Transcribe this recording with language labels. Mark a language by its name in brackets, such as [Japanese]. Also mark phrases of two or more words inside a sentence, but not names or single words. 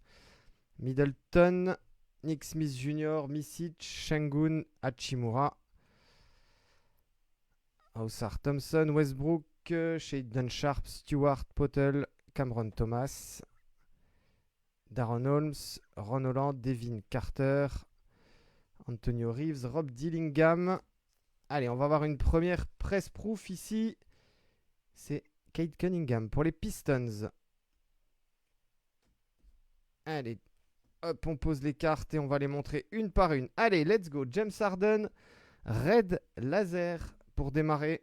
[French] Middleton, Nick Smith Jr., Misic, Şengün, Hachimura. Ausar Thompson, Westbrook, Shaedon Sharp, Stewart, Potel, Cameron Thomas. Darren Holmes, Ron Holland, Devin Carter, Antonio Reeves, Rob Dillingham. Allez, on va avoir une première [English] press proof [French] ici. C'est Kate Cunningham pour les Pistons. Allez, hop, on pose les cartes et on va les montrer une par une. Allez, [English] let's go. [French] James Harden, Red Laser pour démarrer.